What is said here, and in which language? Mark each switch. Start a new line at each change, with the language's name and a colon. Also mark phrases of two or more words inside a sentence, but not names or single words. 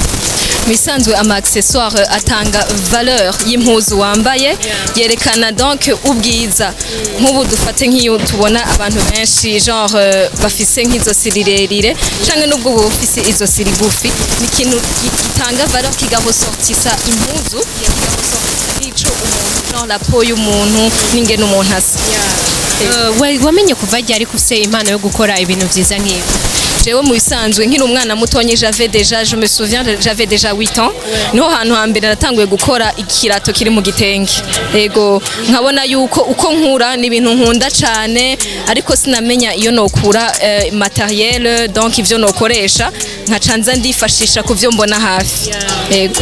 Rundi: Bisanzwe ama accessoire atanga valeur y'impuzu wambaye, yerekana donc ubwiza. Nk'ubu dufate nk'iyo tubona abantu benshi genre bafise nk'izosi rirerire canke nubwo bufise izosi rigufi, ni ikintu gitanga valeur kigahosortisa impuzu, kigahosortisa n'ico umuntu genre
French: la peau
Rundi: y'umuntu n'ingene umuntu asa. Wamenye kuva ryari kufise impano yo gukora ibintu vyiza nk'ibi? Jewe mu bisanzwe nkiri umwana mutonyi
French: je me souviens j'avais déjà 8 ans,
Rundi: niho hantu hambere natanguye gukora ikirato kiri mu gitenge. Yego nkabona yuko uko nkura ni ibintu nkunda cyane, ariko sinamenya iyo nokura materiel, donc ivyo nokoresha nkacanza ndifashisha kuvyo mbona hafi. Yego